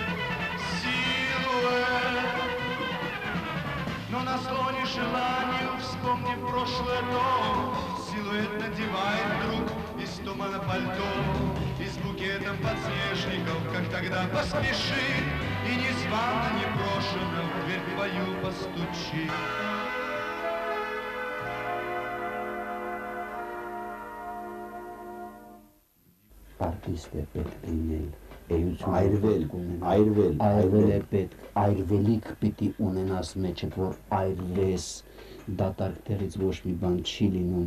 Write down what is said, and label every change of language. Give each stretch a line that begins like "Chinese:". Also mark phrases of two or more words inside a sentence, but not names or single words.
Russian: Но на склоне желанию, вспомнив прошлое, то силуэт надевает вдруг из тумана пальто и с букетом подснежников, как тогда, поспешит и незвано, непрошено в дверь твою постучит.
Armenian: Արտիստ է պետք լինել, այրվել է պետք, այրվելիք պիտի ունենաս մեջդ, որ այրվես, դատարկներից ոչ մի բան չի լինում,